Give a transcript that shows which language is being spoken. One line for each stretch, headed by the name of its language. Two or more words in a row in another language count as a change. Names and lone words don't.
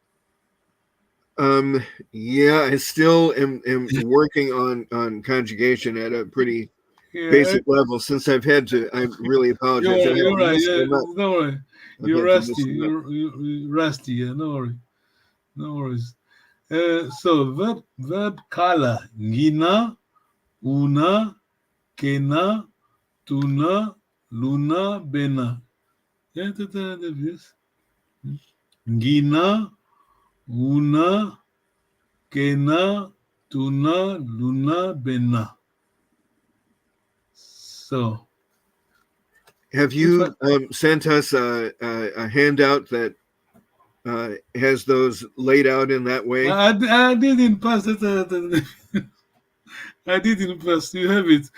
English: Yeah, I still am working on conjugation at a pretty basic level. Since I've had to, I really apologize. You're right. Yeah, no worry. You're rusty. You're rusty. Yeah, no worry. No worries. So verb kala, ngina, una, kena, tuna, luna, bena. Yeah, yes. Ngina, una, kena, tuna, luna, bena. So, have you sent us a handout that has those laid out in that way? I did in past. I did in past. You have it.